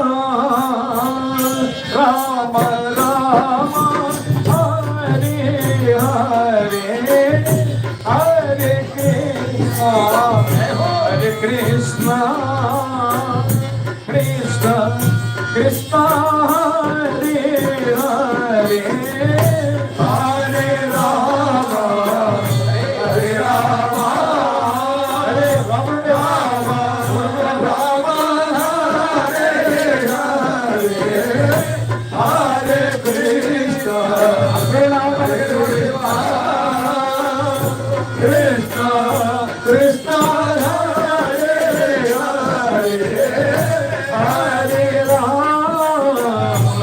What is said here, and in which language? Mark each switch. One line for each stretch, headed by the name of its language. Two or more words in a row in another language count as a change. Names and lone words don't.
Sanskrit: రామ రామ హరి హరి హరి కృష్ణ హరి కృష్ణ కృష్ణ కృష్ణ హరి హరి హరే రామ హరే రామ హరే రామ రామ రామ హరే హరే హరే కృష్ణ హరే రామ కృష్ణ కృష్ణ హరే హరే హరే రామ